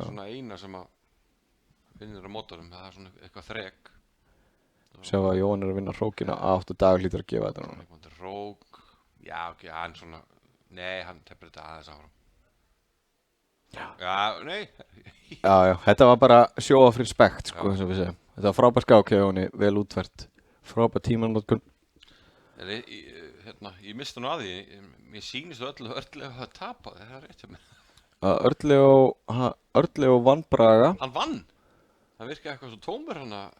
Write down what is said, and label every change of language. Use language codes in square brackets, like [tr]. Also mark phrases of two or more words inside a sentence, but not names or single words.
[is] er svona eina sem að vinnir á mótorum, það er svona eitthvað þrek. Sjá að Jóhann er að vinna hrókina 8 dagar hlýtur að gefa þetta núna. Eitthvað rók, já ok, hann svona, nei, hann tefnir þetta aðeins áfram. Já, nei, Já, þetta var bara [en] show of respect, [is] sko, Já. eins og við segjum. Þetta var frábær skák hjá Jóhanni, vel útfært. Frábær tímanótkun. en ég misti nú að því, mér sýnist öllu að tapa, það er rétt hjá mér. Örlegu vann Braga. Hann vann, það virkaði eitthvað svo tómur hann að,